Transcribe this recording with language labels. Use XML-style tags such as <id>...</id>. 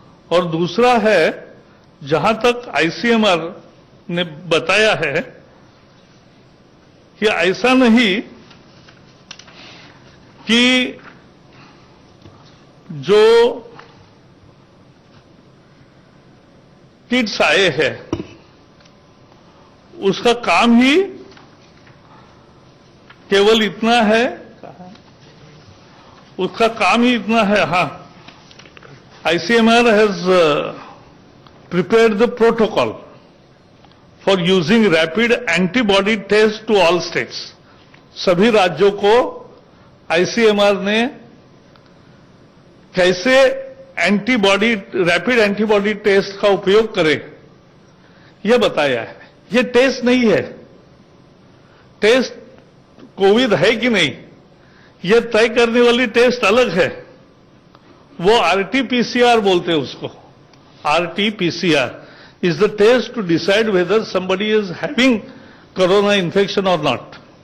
<hi>और दूसरा है, जहां तक आईसीएमआर ने बताया है कि ऐसा नहीं कि जो किट्स आए हैं उसका काम ही केवल इतना है, उसका काम ही इतना है।</hi> <en>हाँ, ICMR has prepared the protocol for using rapid antibody test to all states.</en> <hi>सभी राज्यों को ICMR ने कैसे रैपिड एंटीबॉडी टेस्ट का उपयोग करे यह बताया है। यह टेस्ट नहीं है, टेस्ट कोविड है कि नहीं यह तय करने वाली टेस्ट अलग है। वो RT-PCR बोलते हैं उसको।</hi> <en>RT-PCR is the test to decide whether somebody is having corona infection or not.</en>